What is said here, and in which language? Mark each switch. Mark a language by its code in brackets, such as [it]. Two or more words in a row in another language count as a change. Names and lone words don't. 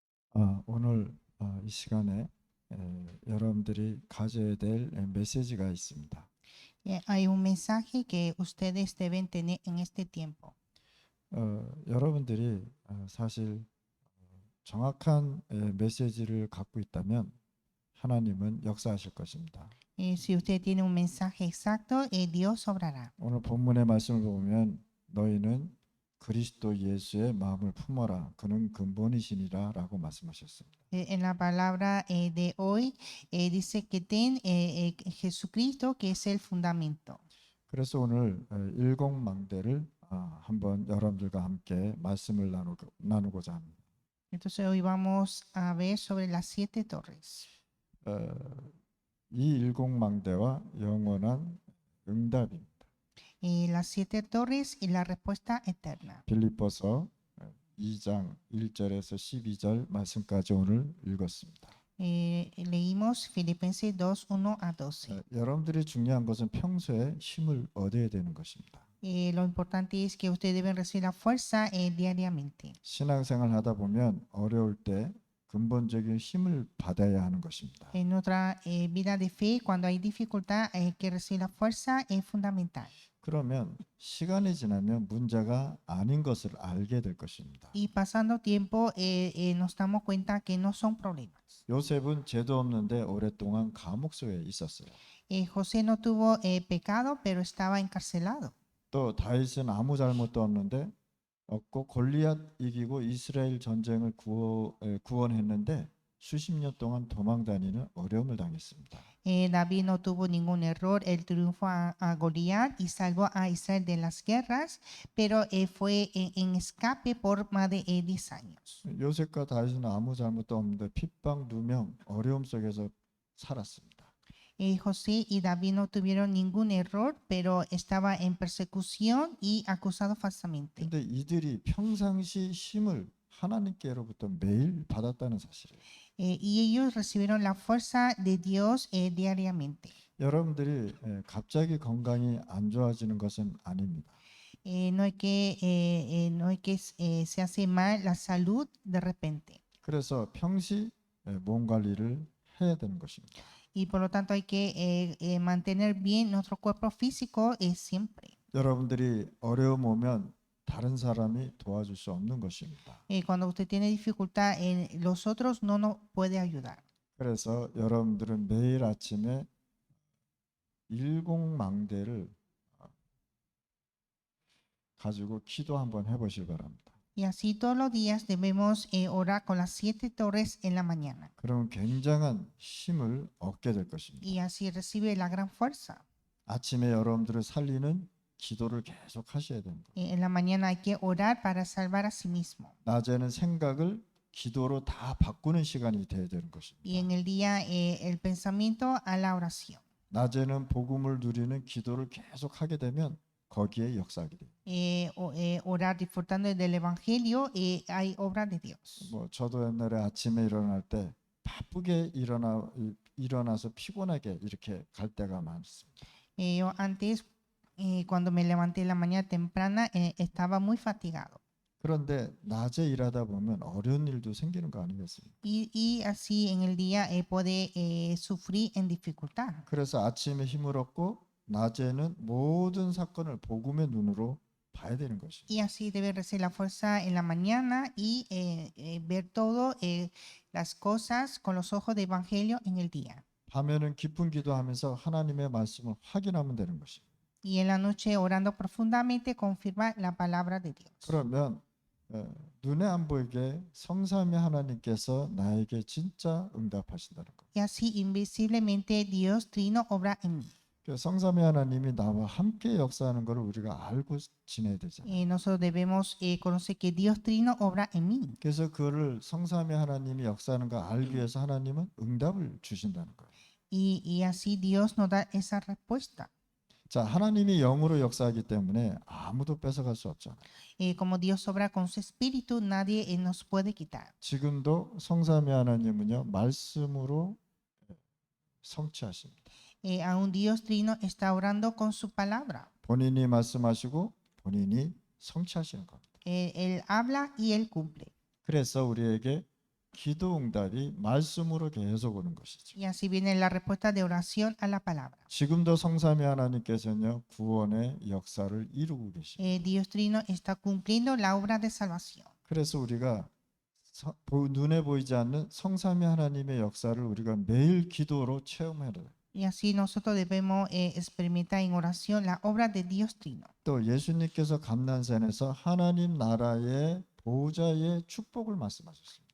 [ko] 오늘 이 시간에 여러분들이 가져야 될 메시지가 있습니다. [es] Hay un mensaje que ustedes deben tener en este tiempo. [ko] 여러분들이 사실 정확한 메시지를 갖고 있다면 하나님은 역사하실 것입니다. [es] Si usted tiene un mensaje exacto, Dios obrará. [ko] 오늘 본문의 말씀을 보면 너희는 그리스도 예수의 마음을 품어라. 그는 근본이시니라 라고 말씀하셨습니다. [es] En la palabra de hoy dice que ten Jesucristo, que es el fundamento. [ko] 그래서 오늘 일공망대를 한번 여러분들과 함께 말씀을 나누고자 합니다. [es] Entonces hoy vamos a ver sobre las 7 torres. [ko] 어, 이 일공망대와 영원한 응답입니다. [es] Las 7 torres y la respuesta eterna. [ko] 빌립보서 2장 1절에서 12절 말씀까지 오늘 읽었습니다. [es] Leímos Filipenses 2, 1 a 12. [ko] 여러분들이 중요한 것은 평소에 힘을 얻어야 되는 것입니다. [es] Lo importante es que ustedes deben recibir la fuerza diariamente. [ko] 신앙생활 하다 보면 어려울 때 근본적인 힘을 받아야 하는 것입니다. [es] En nuestra vida de fe, cuando hay dificultad, hay que recibir la fuerza, es fundamental. [ko] 그러면 시간이 지나면 문제가 아닌 것을 알게 될 것입니다. [es] Y pasando tiempo, nos damos cuenta que no son problemas. [ko] 요셉은 죄도 없는데 오랫동안 감옥 속에 있었어요. [es] José no tuvo pecado, pero estaba encarcelado. [ko] 또 다윗은 아무 잘못도 없고 골리앗 이기고 이스라엘 전쟁을 구원했는데 수십 년 동안 도망 다니는 어려움을 당했습니다. [es] David no tuvo ningún error, él triunfó a Goliat y salvó a Israel de las guerras, pero fue en escape por más de 10 años. [ko] 요셉과 다윗은 아무 잘못도 없는데 핍박 누명 어려움 속에서 살았습니다. [es] José y David no tuvieron ningún error, pero estaba en persecución y acusado falsamente. [ko] 근데 이들이 평상시 힘을 하나님께로부터 매일 받았다는 사실이에요. [es] Y ellos recibieron la fuerza de Dios diariamente. [ko] 여러분들이 갑자기 건강이 안 좋아지는 것은 아닙니다. [es] No es que se hace mal la salud de repente. [ko] 그래서 평시 몸 관리를 해야 되는 것입니다. [es] Y por lo tanto hay que mantener bien nuestro cuerpo físico siempre. [ko] 여러분들이 어려움 오면 다른 사람이 도와줄 수 없는 것입니다. [es] Cuando usted tiene dificultad, los otros no nos puede ayudar. [ko] 그래서 여러분들은 매일 아침에 일공망대를 가지고 기도 한번 해보시기 바랍니다. [es] Y así todos los días debemos orar con las 7 torres en la mañana. [ko] 그러면 굉장한 힘을 얻게 될 것입니다. [es] Y así recibe la gran fuerza. [ko] 아침에 여러분들을 살리는 기도를 계속 하셔야 됩니다. [es] En la mañana hay que orar para salvar a sí mismo. [ko] 낮에는 생각을 기도로 다 바꾸는 시간이 되어야 되는 것입니다. [es] Y en el día el pensamiento a la oración. [ko] 낮에는 복음을 누리는 기도를 계속 하게 되면 거기에 역사하게 돼요. [es] Orar disfrutando del evangelio, hay obra de Dios. [ko] 저도 옛날에 아침에 일어날 때 바쁘게 일어나서 피곤하게 이렇게 갈 때가 많습니다. [es] Yo antes, cuando me levanté en la mañana temprana, estaba muy fatigado. [ko] 그런데 낮에 일하다 보면 어려운 일도 생기는 거 아니겠습니까? [es] Y así en el día puede sufrir en dificultad. [ko] 그래서 아침에 힘을 얻고 낮에는 모든 사건을 복음의 눈으로 봐야 되는 것입니다. [es] Y así debe recibir la fuerza en la mañana y ver todo las cosas con los ojos de evangelio en el día. [ko] 밤에는 깊은 기도하면서 하나님의 말씀을 확인하면 되는 것입니다. [es] Y en la noche orando profundamente confirma la palabra de Dios. [ko] 그러면 눈에 안 보이게 성삼위 하나님께서 나에게 진짜 응답하신다는 것. [es] Y así invisiblemente Dios Trino obra en mí. [ko] 성삼위 하나님이 나와 함께 역사하는 것을 우리가 알고 지내야 되잖아요. [es] Nosotros debemos conocer que Dios Trino obra en mí. [ko] 그래서 그를 성삼위 하나님이 역사하는 걸 알기 위해서 하나님은 응답을 주신다는 거예요. [es] Y así Dios nos da esa respuesta. [ko] 자, 하나님이 영으로 역사하기 때문에 아무도 뺏어갈 수 없잖아요. [es] Como Dios obra con su espíritu, nadie nos puede quitar. [ko] 지금도 성삼위 하나님은요 말씀으로 성취하십니다. [es] Aún Dios Trino está orando con su palabra. [ko] 본인이 말씀하시고 본인이 성취하시는 겁니다. [es] Él habla y él cumple. [ko] 그래서 우리에게 기도 응답이 말씀으로 계속 오는 것이죠. [es] Y así viene la respuesta de oración a la palabra. [ko] 지금도 성삼위 하나님께서는요 구원의 역사를 이루고 계십니다. [es] Dios Trino está cumpliendo la obra de salvación. [ko] 그래서 우리가 눈에 보이지 않는 성삼위 하나님의 역사를 우리가 매일 기도로 체험해야 돼요. [es] Y así nosotros debemos experimentar en oración la obra de Dios Trino. [ko] 또 예수님께서 감난산에서 하나님 나라의 보좌의 축복을 말씀하셨습니다.